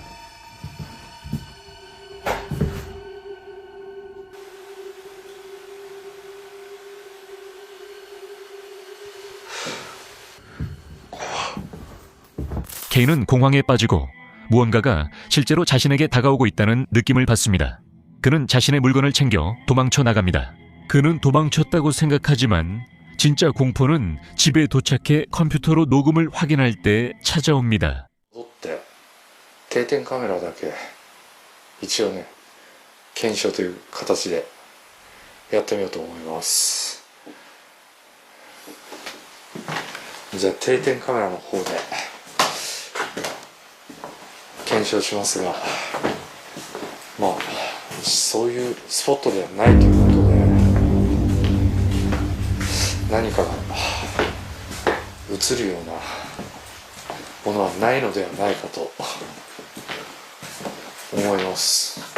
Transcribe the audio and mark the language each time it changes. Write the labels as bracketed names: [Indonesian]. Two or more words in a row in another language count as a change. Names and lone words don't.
[Korean] K는 공황에 빠지고 무언가가 실제로 자신에게 다가오고 있다는 느낌을 받습니다. 그는 자신의 물건을 챙겨 도망쳐 나갑니다. 그는 도망쳤다고 생각하지만 진짜 공포는 집에 도착해 컴퓨터로 녹음을 확인할 때 찾아옵니다. [Japanese] 戻って定点カメラだけ一応ね検証という形でやってみようと思います。じゃあ定点カメラの方で検証しますが、まあそういうスポットではないということで、何かが映るようなものはないのではないかと思います。